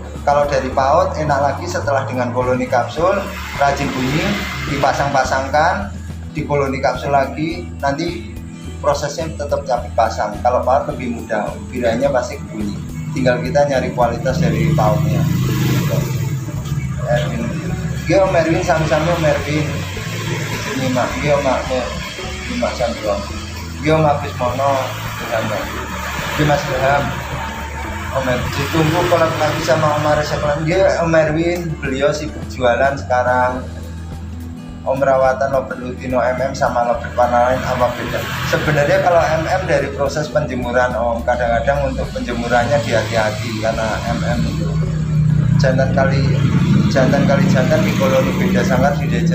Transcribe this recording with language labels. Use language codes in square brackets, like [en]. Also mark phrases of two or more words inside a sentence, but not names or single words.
[id] Kalau dari paut enak lagi setelah dengan koloni kapsul, rajin bunyi, dipasang-pasangkan di koloni kapsul lagi, nanti prosesnya tetap capek pasang. Kalau paut lebih mudah, biranya pasti bunyi, tinggal kita nyari kualitas dari pautnya gitu. Erwin, Om Erwin, sami-sami Om Erwin nyimak, Mas Sandro, Om Agus Mono, Mas Ilham, Om Erwin ditunggu kolab lagi sama Om Aris Seklan. Om Erwin, beliau sibuk jualan sekarang. Om rawatan Lobet Lutino MM sama Lobet warna lain apa beda? Sebenarnya kalau MM dari proses penjemuran om, kadang-kadang untuk penjemurannya hati-hati karena MM itu jantan kali jantan di koloni beda sangat di Jejer.